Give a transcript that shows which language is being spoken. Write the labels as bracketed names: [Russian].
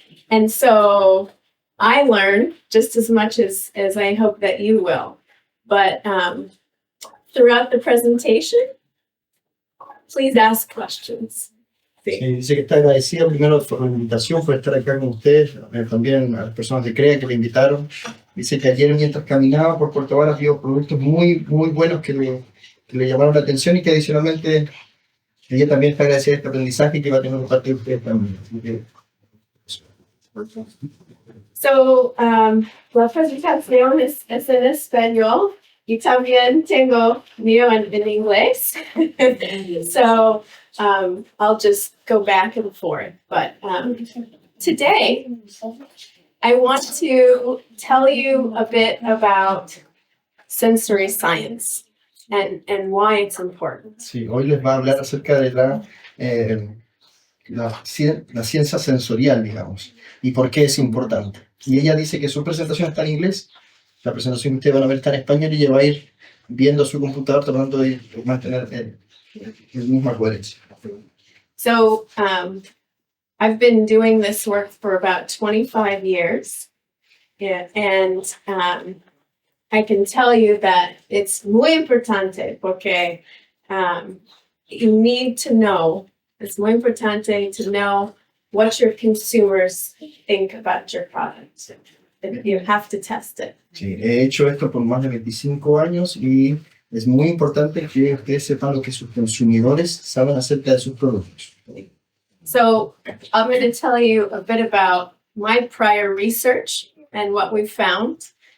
[English] And so I learned just as much as I hope that you will. But throughout the presentation, please ask questions. [Spanish] Sí, dice que está agradecida primero por la invitación, por estar acá con ustedes, también a las personas de CREA que le invitaron. Dice que ayer mientras caminaba por Puerto Varas vio productos muy, muy buenos que le llamaron la atención y que adicionalmente ella también está agradecida de este aprendizaje que va a tener por parte de ustedes también. Así que, So, la presentación es en español y también tengo mío en inglés. [English] So, I'll just go back and forth. But today, I want to tell you a bit about sensory science and why it's important. [Spanish] sí, hoy les va a hablar acerca de la ciencia sensorial, digamos, y por qué es importante. Y ella dice que su presentación está en inglés, la presentación que ustedes van a ver está en español y ella va a ir viendo su computador tratando de mantener el misma coherencia. [English] So, I've been doing this work for about 25 years. Yeah, and I can tell you that it's [Spanish] muy importante porque [English] you need to know, it's [Spanish] muy importante [English] to know what your consumers think about your product. You have to test it. [Spanish] Sí, he hecho esto por más de 25 años y es muy importante que ustedes sepan lo que sus consumidores saben acerca de sus productos. [English] So I'm going to tell you a bit about my prior research and what we found.